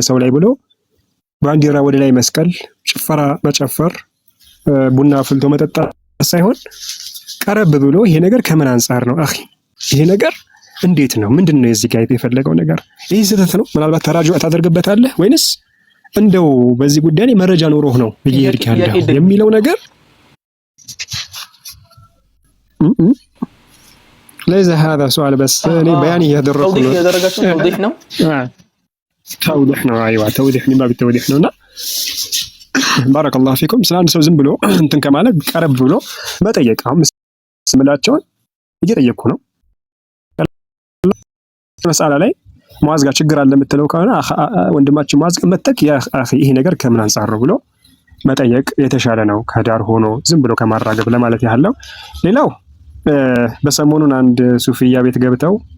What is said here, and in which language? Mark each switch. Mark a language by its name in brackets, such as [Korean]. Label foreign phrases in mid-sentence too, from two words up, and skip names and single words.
[Amharic] ሰው ላይ ብሎ ባንዲራ ወደ ላይ መስቀል፣ ጭፈራ መጨፈር፣ ቡና አፍልቶ መጠጣት ሳይሆን ቀረብ ብሎ ይሄ ነገር ከምን አንፃር ነው አኺ፣ ይሄ ነገር እንዴት ነው ምንድነው የዚህ ጋር የፈለገው ነገር ይሄ ስህተት ነው ምናልባት ተራጅዕ ታደርግበታለህ ወይንስ እንደው በዚህ ጉዳይ ላይ መረጃ ኖሮህ ነው እየሄድክ ያለው የሚለው ነገር [Arabic] ليس هذا سؤال بس بياني يدرك [Amharic] توضيح ነው አይዋ [Arabic] توضيح من باب التوضيح [Amharic] ነውና [Arabic] بارك الله فيكم [Amharic] ስለ አንድ ሰው ዝም ብሎ እንትን ከማለት ቀረብ ብሎ መጠየቅ አሁን ስምላቸውን እየጠየቅኩ ነው መስአላ ላይ ሙአዝ ጋር ችግር አለ የምትለው ከሆነ ወንድማችን ሙአዝ መተክ [Arabic] يا أخي [Amharic] ይሄ ነገር ከምን አንፃር ነው ብሎ መጠየቅ የተሻለ ነው ከዳር ሆኖ ዝም ብሎ ከማራገብ ለማለት ያለው። ሌላው በሰሞኑን አንድ ሱፊያ ቤት ገብተው